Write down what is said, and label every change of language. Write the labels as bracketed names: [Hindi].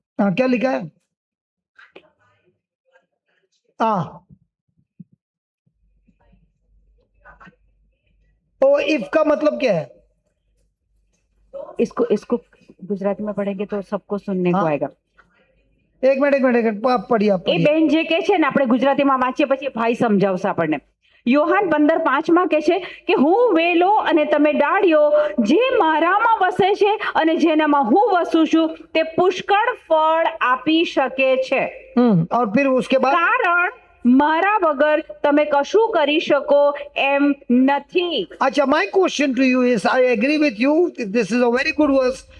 [Hindi] हाँ क्या लिखा है? हाँ ओ इफ का मतलब क्या है? इसको गुजराती में पढ़ेंगे तो सबको सुनने को हाँ। आएगा. एक मिनट आप पढ़िए. [Gujarati] એ બેન જે કે છે ને આપણે ગુજરાતીમાં વાંચીએ પછી ભાઈ સમજાવશે આપણને યોહાન 15:5 કે છે કે હું વેલો અને તમે ડાળીઓ, જે મારામાં વસે છે અને જેનામાં હું વસું છું તે પુષ્કળ ફળ આપી શકે છે, [Hindi] और फिर उसके बाद [Gujarati] કારણ મારા વગર તમે કશું કરી શકો એમ નથી. [English] Acha, my question to you is, I agree with you. This is a very good verse.